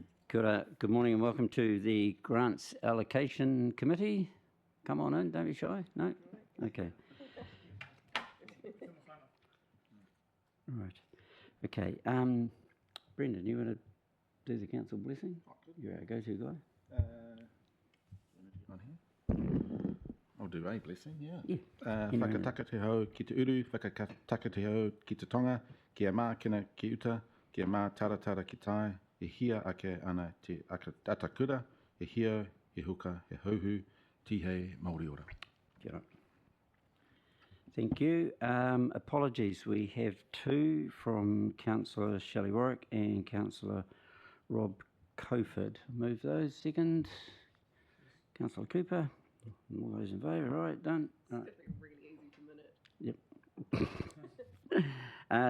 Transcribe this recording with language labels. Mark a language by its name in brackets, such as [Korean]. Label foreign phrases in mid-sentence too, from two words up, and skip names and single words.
[Māori] Kia ora. [English] Good morning and welcome to the Grants Allocation Committee. Come on in, don't be shy. No? Okay. Right. Okay. Brendan, you want to do the council blessing? You're our go-to guy. On here? I'll do a blessing, yeah. [Māori] Whakataka te hau ki te uru, whakataka te hau ki te tonga, kia mākina ki uta, kia mā taratara ki tai, e hia ake ana te atakura, e hia, e huka, e hauhu, tihei Māori ora. Kia ora. [English] Thank you. Apologies, we have two from Councillor Shelley Warwick and Councillor Rob Coford. Move those. Second. Councillor Cooper. All those in favour. Right, done. Right. Really easy to minute.